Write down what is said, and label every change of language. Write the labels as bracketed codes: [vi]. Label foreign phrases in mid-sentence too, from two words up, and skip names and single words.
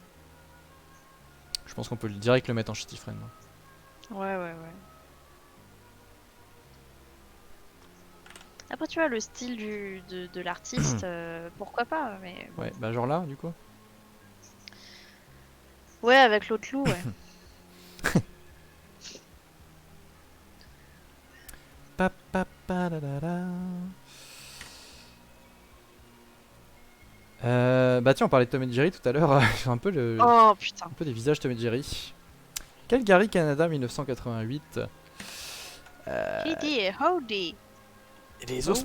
[fr] je pense qu'on peut direct le mettre en Chitifren. ouais, ouais, ouais. Après, tu vois, le style de l'artiste, pourquoi pas, mais bon. Ouais, bah genre là, du coup. Ouais, avec l'autre loup, ouais. Pa, pa, pa, da, da, da. Bah tiens, on parlait de Tom et Jerry tout à l'heure. Oh putain. Un peu des visages Tom et Jerry. Calgary, Canada, 1988. Euh, [en] Kitty, howdy. [fr] les ours